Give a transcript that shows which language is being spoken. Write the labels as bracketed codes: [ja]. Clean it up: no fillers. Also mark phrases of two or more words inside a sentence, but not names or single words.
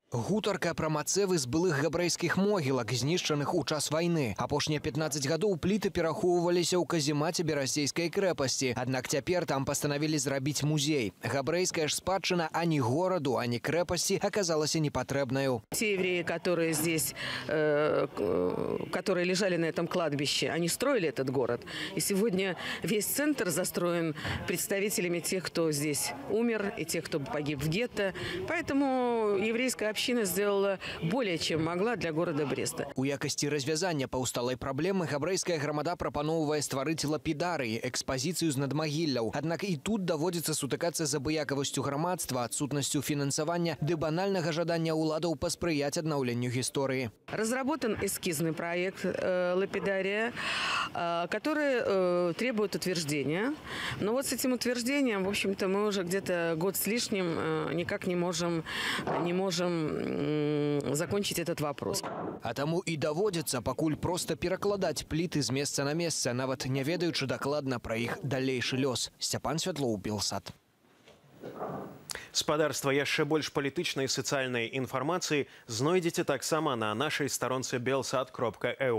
[be] Гутарка пра мацэвы з былых габрэйскіх могілак, знішчаных у час вайны. Апошнія 15 гадоў пліты перахоўваліся ў каземаце Берасцейскай крэпасці. Аднак цяпер там пастанавілі зрабіць музей. Габрэйская ж спадчына ані гораду, ані крэпасці аказалася непатрэбнаю. [ru] Те евреи, которые здесь, которые лежали на этом кладбище, они строили этот город. И сегодня весь центр застроен представителями тех, кто здесь умер, и тех, кто погиб в гетто. Поэтому еврейская община сделала более чем могла для города Бреста. [be] У якасці развязання паўсталай праблемы габрэйская грамада прапаноўвае стварыць лапідарыі, экспазіцыю з надмагілляў. Аднак і тут даводзіцца сутыкацца з абыякавасцю грамадства, адсутнасцю фінансавання ды банальнага жадання ўладаў паспрыяць аднаўленню гісторыі. [ru] Разработан эскизный проект лапидария, который требует утверждения. Но вот с этим утверждением, в общем-то, мы уже где-то год с лишним никак не можем закончить этот вопрос. [be] А таму і даводзіцца пакуль проста перакладаць пліты з месца на месца, нават не ведаючы дакладна пра іх далейшы лёс. Сцяпан Святлоў, Белсат. Спадарства, яшчэ больш палітычнай і сацыяльнай інфармацыі знойдзеце таксама на нашай старонцы belsat.eu.